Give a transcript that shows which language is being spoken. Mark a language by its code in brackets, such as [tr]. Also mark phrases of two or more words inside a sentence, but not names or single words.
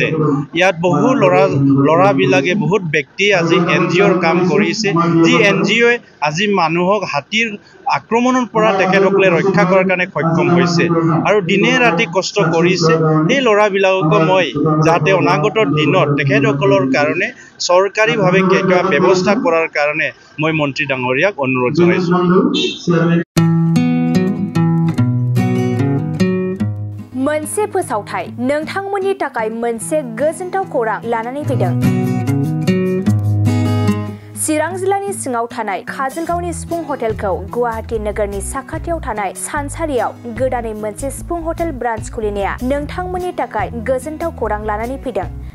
[as] ইয়াত বহু ল'ৰাবিলাকে বহুত ব্যক্তিয়ে আজি NGOৰ কাম কৰিছে, যি NGOয়ে আজি মানুহক হাতীৰ আক্ৰমণৰ পৰা তেখেতসকলে ৰক্ষা কৰাৰ কাৰণে সক্ষম হৈছে আৰু দিনে ৰাতি কষ্ট কৰিছে। সেই ল'ৰাবিলাকক মই যাতে অনাগত দিনত তেখেতসকলৰ কাৰণে চৰকাৰীভাৱে কিবা ব্যৱস্থা কৰাৰ কাৰণে মই মন্ত্ৰী ডাঙৰীয়াক অনুৰোধ জনাইছোঁ। [brx] मोनसे फोसावथाय नोंथांमोननि थाखाय मोनसे गोजोनथाव खौरां लानानै फैदों। चिरां जिल्लानि सिङाव थानाय काजलगावनि सिफुं हटेलखौ गुवाहाटी नोगोरनि साखाथियाव थानाय सानसारियाव गोदानै मोनसे सिफुं [en] hotel branch [brx] खुलिनाया नोंथांमोननि थाखाय गोजोनथाव खौरां लानानै फैदों।